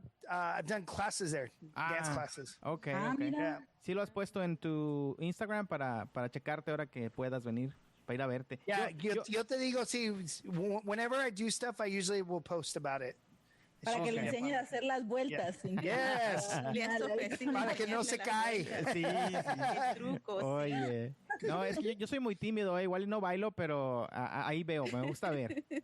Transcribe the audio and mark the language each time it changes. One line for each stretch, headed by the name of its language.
English: I've done classes there, dance classes. Okay.
Spanish: Mira. Sí lo has puesto en tu Instagram para checarte ahora que puedas venir, para ir a verte.
English: Yeah,
Spanish: yo te digo, sí,
English: whenever I do stuff, I usually will post about it.
Spanish: Para que le enseñes a hacer las vueltas.
English: Yes.
Spanish: Para que no se cae. Sí. Trucos. Oye. No, es que yo soy muy tímido, igual no bailo, pero ahí veo, me gusta ver.